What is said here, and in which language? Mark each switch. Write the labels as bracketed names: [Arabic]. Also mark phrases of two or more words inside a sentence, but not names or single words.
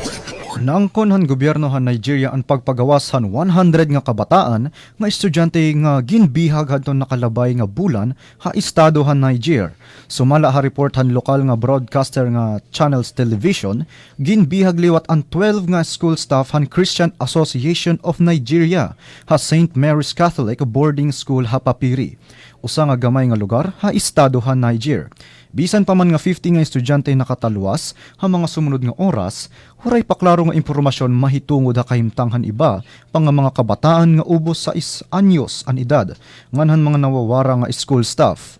[Waray] Naangkonhan gobyerno han Nigeria ang pagpagawas han 100 nga kabataan nga estudyante nga ginbihag hadton nakalabay nga bulan ha estado han Niger. Sumala ha report han lokal nga broadcaster nga Channels Television, ginbihag liwat ang 12 nga [English] school staff [Waray] han Christian Association of Nigeria ha St. Mary's Catholic Boarding School Hapapiri. Usa nga gamay nga lugar ha estado han Niger. Bisan pa man nga 50 nga estudyante nakataluwas ha mga sumunod nga oras, huray paklaro nga impormasyon mahitungod ha kahimtanghan iba pang nga mga kabataan nga ubos sa anyos an edad nganhan mga nawawara nga [English] school staff.